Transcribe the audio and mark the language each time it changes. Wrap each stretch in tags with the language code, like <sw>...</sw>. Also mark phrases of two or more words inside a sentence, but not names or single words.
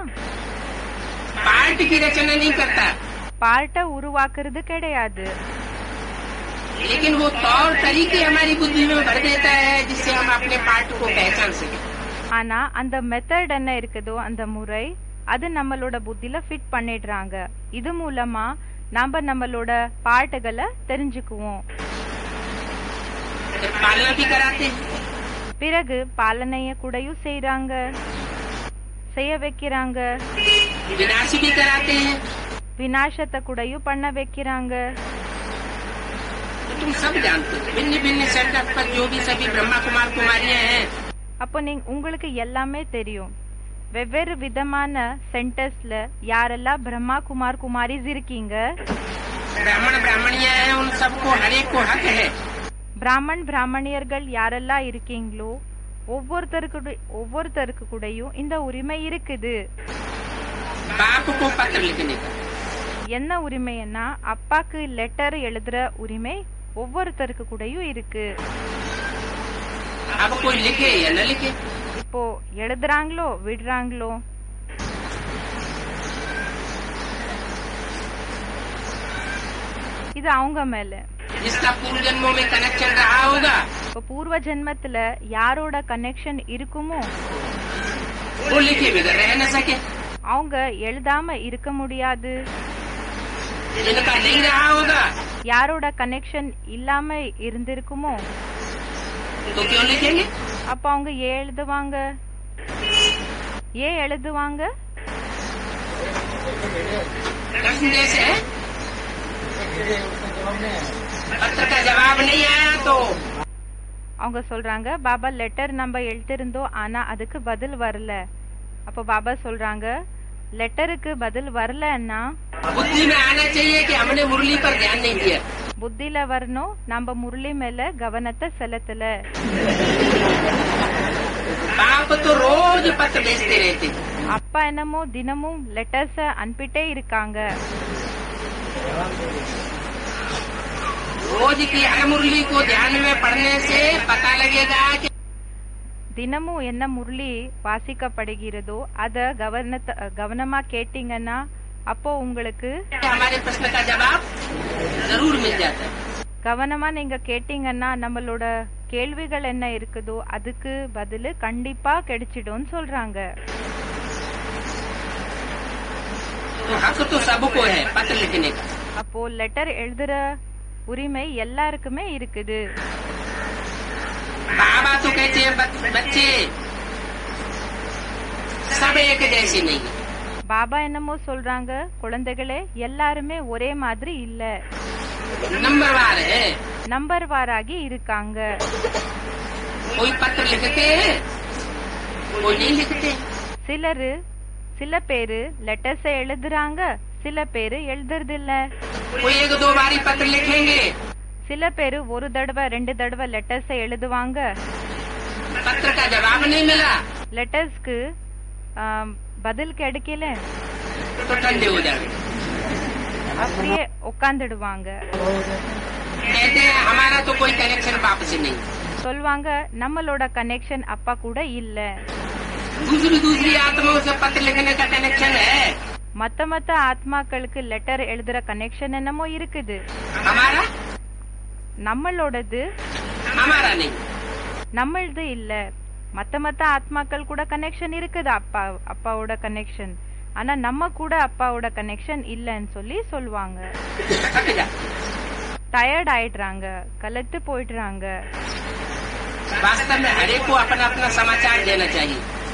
<hi>पार्ट की रचना नहीं करता.</hi> <ta>பார்ட்டை உருவாக்குறது கிடையாது.</ta> <hi>लेकिन वो तौर तरीके हमारी बुद्धि में भर देता है जिससे हम अपने पार्ट को पहचान सके.</hi> <ta>ஆனா அந்த மெத்தட் என்ன இருக்குதோ அந்த முறை அது நம்மளோட புத்தில ஃபிட் பண்ணிடுறாங்க. இது மூலமா நாம நம்மளோட பார்ட்டுகளை தெரிஞ்சுக்குவோம்.</ta> <hi>पालना भी कराते हैं.</hi> <ta>பிறகு பாலனைய கூடயும் செய்ய வைக்கிறாங்க.</ta> <hi>विनाश भी कराते हैं.</hi> <ta>விநாசத்தை கூடயும் பண்ண வைக்கிறாங்க.</ta> <hi>तुम सब जानते हो भिन्न भिन्न सेटअप पर जो भी सभी ब्रह्मा कुमार कुमारियां हैं.</hi> <ta>அப்போ உங்களுக்கு எல்லாமே தெரியும். வெவ்வேறு விதமான சென்டர்ஸ்ல யாரெல்லாம் பிரம்மா குமார் குமாரிஸ் இருக்கீங்க.</ta> <hi>ब्राह्मण ब्राह्मणियां हैं उन सबको हर एक को हक है.</hi> <ta>பிராமன் பிராமணியர்கள் யாரெல்லாம் இருக்கீங்களோ ஒவ்வொருத்தருக்கு கூடயும் இந்த உரிமை இருக்குது.</ta> <hi>बाप को पत्र लिखने का.</hi> <ta>என்ன உரிமைன்னா அப்பாக்கு லெட்டர் எழுதுற உரிமை ஒவ்வொருத்தருக்கு கூடயும் இருக்கு.</ta> <hi>अब कोई लिखे या न लिखे.</hi> <ta>இப்போ எழுதுறாங்களோ விடுறாங்களோ இது அவங்க மேல.</ta> <hi>जिसका पूर्व जन्मों में कनेक्शन रहा होगा</hi> <ta>இப்போ பூர்வ ஜென்மத்துல யாரோட கனெக்ஷன் இருக்குமோ</ta> <hi>वो लिखे बगैर रह न सके.</hi> <ta>அவங்க எழுதாம இருக்க முடியாது.</ta> <hi>जिनका नहीं रहा होगा</hi> <ta>யாரோட கனெக்ஷன் இல்லாம இருந்திருக்குமோ</ta> <hi>तो क्यों लिखेंगे.</hi> <ta>அப்ப அவங்க ஏன் எழுதுவாங்க?</ta> <hi>प्रश्न जैसे पत्र का जवाब नहीं आया तो</hi> <ta>அவங்க சொல்றாங்க பாபா லெட்டர் நம்ம எழுதிருந்தோம் ஆனா அதுக்கு பதில் வரல. அப்ப பாபா சொல்றாங்க லெட்டருக்கு பதில் வரலன்னா</ta> <hi>बुद्धि में आना चाहिए कि हमने मुरली पर ध्यान नहीं दिया.</hi> <ta>புத்தில வரணும் நம்ம முரளி மேல கவனத்தை செலுத்தல.</ta> <hi>बाप तो रोज पत्र भेजते रहते.</hi> <ta>அப்பா என்னமோ தினமும் லெட்டர்ஸ அனுப்பிட்டே இருக்காங்க.</ta> <hi>रोज की हर मुरली को ध्यान में पढ़ने से पता लगेगा कि</hi> <ta>தினமும் என்ன முரளி வாசிக்கப்படுகிறதோ அத கவனமா கேட்டீங்கன்னா அப்போ உங்களுக்கு</ta> <hi>हमारे प्रश्न का जवाब जरूर मिल जाता है.</hi> <ta>கவனமா நீங்க கேட்டீங்கன்னா நம்மளோட கேள்விகள் என்ன இருக்குதோ அதுக்கு பதில் கண்டிப்பா கிடைச்சிடும் சொல்றாங்க.</ta> <hi>तो हक तो सबको है पत्र लिखने का.</hi> <ta>அப்போ லெட்டர் எழுதுற உரிமை எல்லாருக்குமே இருக்குது.</ta> <hi>बाबा तो कहते हैं बच्चे सब एक जैसे नहीं.</hi> <ta>பாபா என்னமோ சொல்றாங்க குழந்தைகளே எல்லாருமே ஒரே மாதிரி இல்ல.</ta> <hi>नंबरवार है.</hi> <ta>நம்பர் வாராகி இருக்காங்க.</ta> <hi>कोई पत्र लिखते हैं कोई नहीं लिखते.</hi> <ta>சில பேரு லெட்டர்ஸ எழுதுறாங்க சில பேரு எழுதுறது இல்ல.</ta> <hi>कोई एक दो बारी पत्र लिखेंगे.</hi> <ta>சில பேரு ஒரு தடவை 2 தடவை லெட்டர்ஸ எழுதுவாங்க.</ta> <hi>पत्र का जवाब नहीं मिला</hi> <ta>லெட்டர்ஸ்க்கு பதில் கிடைக்கல</ta> <hi>तो ठंडे हो जाएंगे.</hi> <ta>அப்படியே உட்காந்துடுவாங்க.</ta> <hi>कहते हैं हमारा तो कोई कनेक्शन बाप से नहीं.</hi> <ta>சொல்வாங்க நம்மளோட கனெக்ஷன் அப்பா கூட இல்ல.</ta> <hi>दूसरी आत्माओं से पत्र लिखने का कनेक्शन है.</hi> <ta>மத்த ஆத்மாக்களுக்கு லெட்டர் எழுதுற கனெக்ஷன் என்னமோ இருக்குது.</ta> <hi>हमारा</hi> <ta>நம்மளோடது</ta> <hi>हमारा नहीं.</hi> <ta>நம்மளது இல்ல. மத்த ஆத்மாக்கள் கூட கனெக்ஷன் இருக்குது அப்பாவோட கனெக்ஷன். ஆனா நம்ம கூட அப்பாவோட கனெக்ஷன் இல்லன்னு சொல்லுவாங்க. டயர்ட் ஆயிடுறாங்க கலத்து போயிடுறாங்க.</ta> <hi>वास्तव में हर एक को अपना अपना समाचार देना चाहिए.</hi>